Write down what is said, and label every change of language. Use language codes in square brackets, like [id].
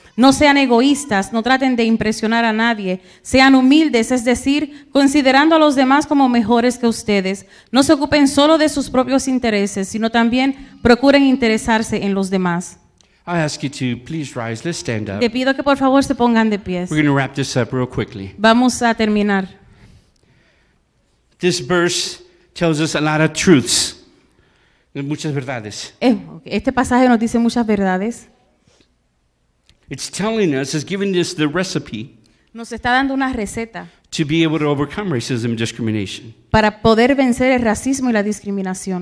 [es] No sean egoístas, no traten de impresionar a nadie, sean humildes, es decir, considerando a los demás como mejores que ustedes. No se ocupen solo de sus propios intereses, sino también procuren interesarse en los demás. [en] I ask you to please rise. Let's stand up. [es] Te pido que por favor se pongan de pies. [en] We're going to wrap this up real quickly. [es] Vamos a terminar. [en] This verse tells us a lot of truths. [es] Muchas verdades. Este pasaje nos dice muchas verdades. [en] It's telling us, it's giving us the recipe [es] Nos está dando una receta [en] to be able to overcome racism and discrimination. [es] para poder vencer el racismo y la discriminación.